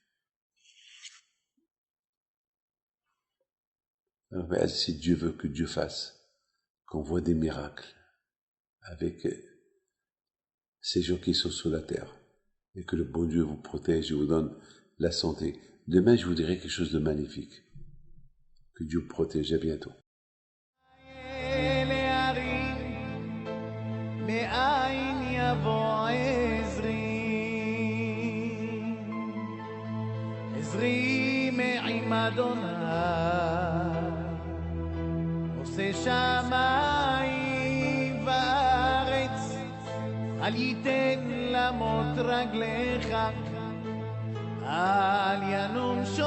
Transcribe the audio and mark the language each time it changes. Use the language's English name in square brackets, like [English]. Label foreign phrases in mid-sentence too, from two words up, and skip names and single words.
[French] Alors, ben, si Dieu veut que Dieu fasse, qu'on voit des miracles avec ces gens qui sont sur la terre, et que le bon Dieu vous protège et vous donne la santé. Demain, je vous dirai quelque chose de magnifique. Que Dieu vous protège. À bientôt. [Hebrew] עזרי מעם אדוני עושה שמיים וארץ אל ייתן למוט רגליך אל ינום